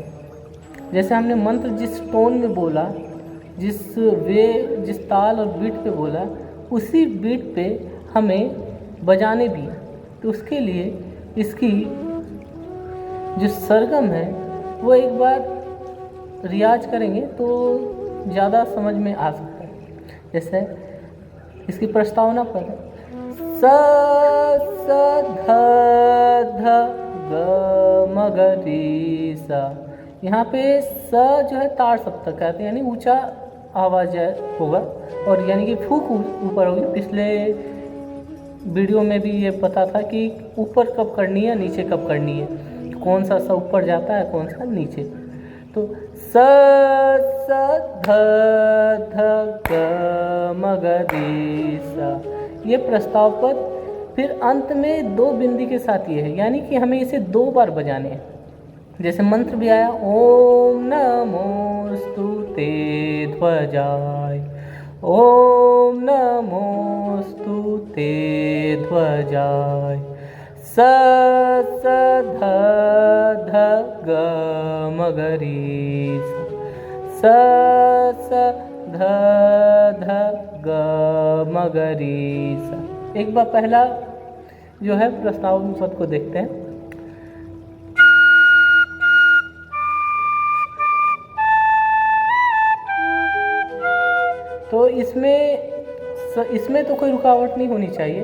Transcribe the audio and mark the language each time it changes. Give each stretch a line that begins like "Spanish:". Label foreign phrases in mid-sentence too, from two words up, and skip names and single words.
Hindi: जैसे हमने मंत्र जिस टोन में बोला, जिस ताल और बीट पे बोला, उसी बीट पे हमें बजाने भी। तो उसके लिए इसकी जो सरगम है वो एक बार रियाज करेंगे तो ज़्यादा समझ में आ सकता है। जैसे इसकी प्रस्तावना पर स स ध ध ग म ग री सा, यहाँ पे स जो है ताड़ सप्तक कहते हैं, यानी ऊंचा आवाज़ होगा, और यानी कि फूक ऊपर होगी। पिछले वीडियो में भी ये पता था कि ऊपर कब करनी है, नीचे कब करनी है, कौन सा सा ऊपर जाता है, कौन सा नीचे। तो स स ध ध ग म ग री सा, ये प्रस्ताव पद। फिर अंत में 2 बिंदी के साथ ये है, यानी कि हमें इसे 2 बार बजाने हैं। जैसे मंत्र भी आया
Sanskrit: ओम नमोस्तु ते ध्वजाय, ओम नमोस्तु ते ध्वजाय,
Hindi: स स ध ध ग म ग री स स ध ध ग म ग री सा। एक बार पहला जो है प्रस्ताव पद को देखते हैं। तो इसमें तो कोई रुकावट नहीं होनी चाहिए।